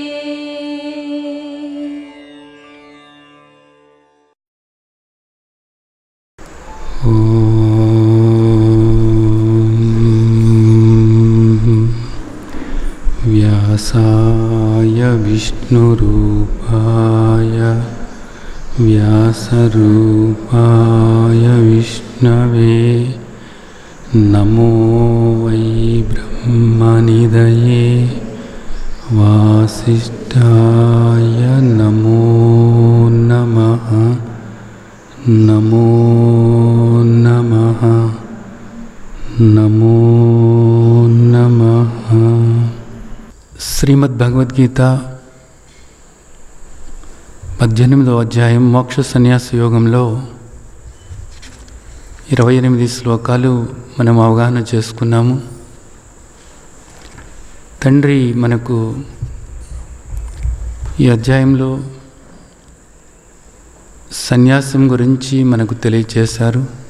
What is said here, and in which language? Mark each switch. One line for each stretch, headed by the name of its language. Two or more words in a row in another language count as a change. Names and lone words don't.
Sanskrit: व्यासाय विष्णुरूपाय व्यासरूपाय विष्णवे नमो वै ब्रह्मनिधये वासिष्ठाय नमो नमः नमो नमः नमो नमः।
Telugu: శ్రీమద్ భగవద్గీత 18వ అధ్యాయం మోక్ష సన్యాస యోగంలో 28 శ్లోకాలు మనం అవగాహన చేసుకున్నాము. తండ్రి మనకు ఈ అధ్యాయంలో సన్యాసం గురించి మనకు తెలియచేశారు.